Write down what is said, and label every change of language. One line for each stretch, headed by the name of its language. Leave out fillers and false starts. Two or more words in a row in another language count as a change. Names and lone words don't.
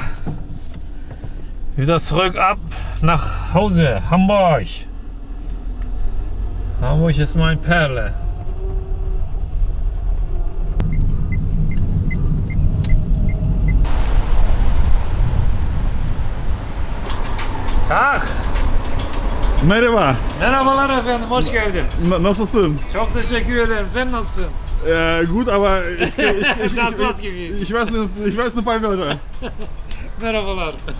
German: Wieder zurück ab nach Hause, Hamburg. Hamburg ist mein Perle. Tag.
Turkish: Merhaba. Merhabalar efendim, hoş geldin. Nasılsın? Çok teşekkür ederim. Sen nasılsın?
German: Gut, aber Das war's gewesen. ich weiß nur ein paar Wörter.
Turkish: Merhabalar.